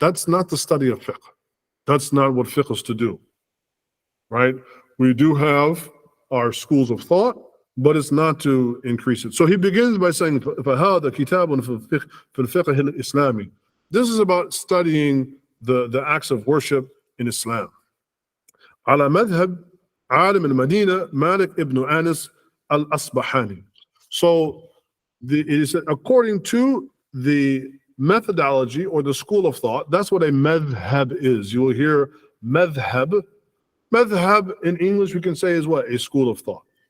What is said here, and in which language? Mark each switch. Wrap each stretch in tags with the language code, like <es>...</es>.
<en>That's not the study of fiqh. That's not what fiqh is to do, right? We do have our schools of thought, but it's not to increase it. So he begins by saying,</en> <ar>فَهَذَا كِتَابٌ فِي الْفِقْهِ الْإِسْلَامِ.</ar> <en>This is about studying the acts of worship in Islam.</en> <ar>على مذهب عالم المدينة مالك ibn Anas al-Asbahani.</ar> <en>So it is according to the methodology or the school of thought. That's what a madhab is. You will hear madhab. Madhab in English we can say is what? A school of thought.</en>